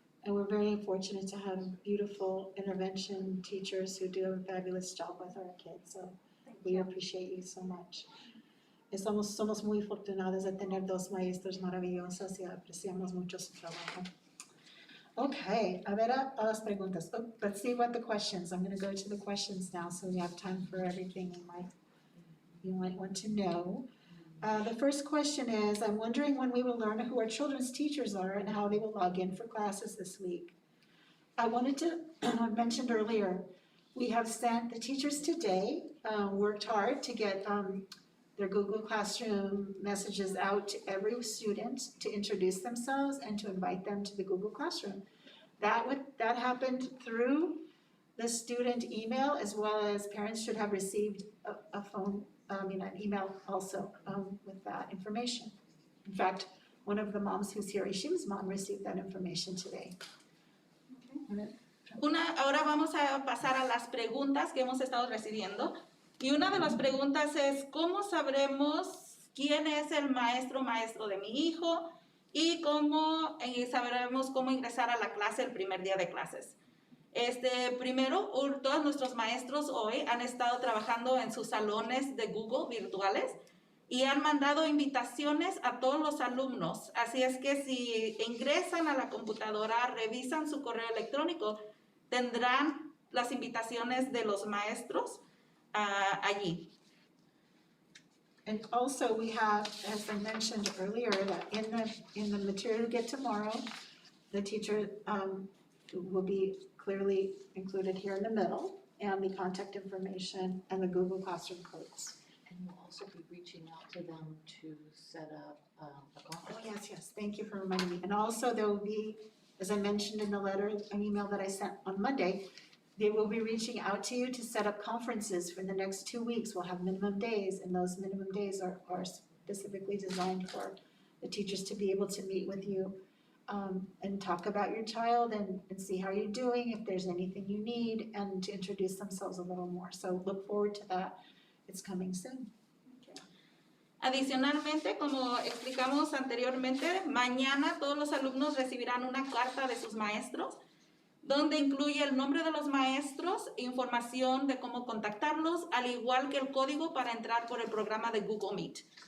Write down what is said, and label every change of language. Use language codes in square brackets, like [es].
[en] And we're very fortunate to have beautiful intervention teachers who do a fabulous job with our kids, so we appreciate you so much. [es] Somos muy afortunados de tener dos maestros maravillosos y apreciamos mucho su trabajo. Okay, a ver a las preguntas. [en] Oh, let's see what the questions, I'm gonna go to the questions now, so we have time for everything you might want to know. The first question is, I'm wondering when we will learn who our children's teachers are and how they will log in for classes this week. I wanted to, I mentioned earlier, we have sent the teachers today, worked hard to get their Google Classroom messages out to every student to introduce themselves and to invite them to the Google Classroom. That happened through the student email, as well as parents should have received an email also with that information. In fact, one of the moms who's here, Ishim's mom, received that information today. [es] Ahora vamos a pasar a las preguntas que hemos estado recibiendo. Y una de las preguntas es, ¿cómo sabremos quién es el maestro de mi hijo? Y sabremos cómo ingresar a la clase el primer día de clases. Primero, todos nuestros maestros hoy han estado trabajando en sus salones de Google virtuales y han mandado invitaciones a todos los alumnos. Así es que si ingresan a la computadora, revisan su correo electrónico, tendrán las invitaciones de los maestros allí. [en] And also we have, as I mentioned earlier, that in the material you get tomorrow, the teacher will be clearly included here in the middle, and the contact information and the Google Classroom codes. And we'll also be reaching out to them to set up a conference. Oh, yes, thank you for reminding me. And also there will be, as I mentioned in the letter, an email that I sent on Monday, they will be reaching out to you to set up conferences for the next 2 weeks. We'll have minimum days, and those minimum days are specifically designed for the teachers to be able to meet with you and talk about your child and see how you're doing, if there's anything you need, and to introduce themselves a little more. So look forward to that. It's coming soon. [es] Adicionalmente, como explicamos anteriormente, mañana todos los alumnos recibirán una carta de sus maestros donde incluye el nombre de los maestros, información de cómo contactarlos, al igual que el código para entrar por el programa de Google Meet.